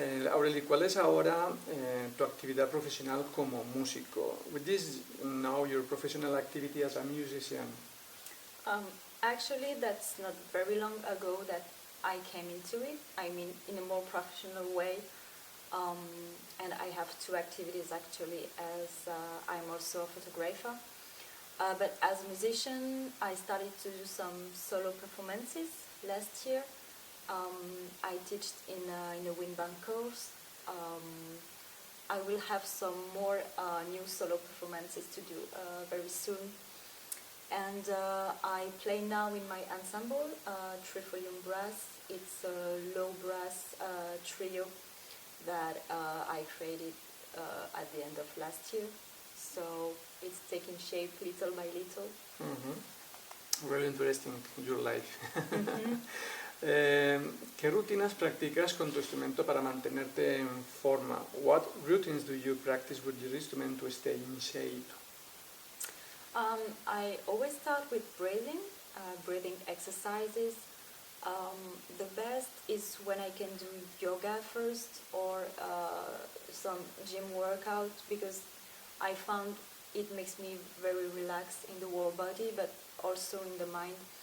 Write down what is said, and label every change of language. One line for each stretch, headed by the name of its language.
Spanish: Aurelie, ¿cuál es ahora tu actividad profesional como músico?
English: With this, now your professional activity as a musician? Actually, that's not very long ago that I came into it. I mean, in a more professional way. And I have two activities actually, as I'm also a photographer. But as a musician, I started to do some solo performances last year. I teach in a wind band course. I will have some more new solo performances to do very soon. And I play now in my ensemble, Trifolium Brass. It's a low brass trio that I created at the end of last year. So it's taking shape little by little. Really interesting, your life.
Spanish: ¿Qué rutinas practicas con tu instrumento para mantenerte en forma?
English: What routines do you practice with your instrument to stay in shape? I always start with breathing exercises. The best is when I can do yoga first or some gym workout, because I found it makes me very relaxed in the whole body but also in the mind.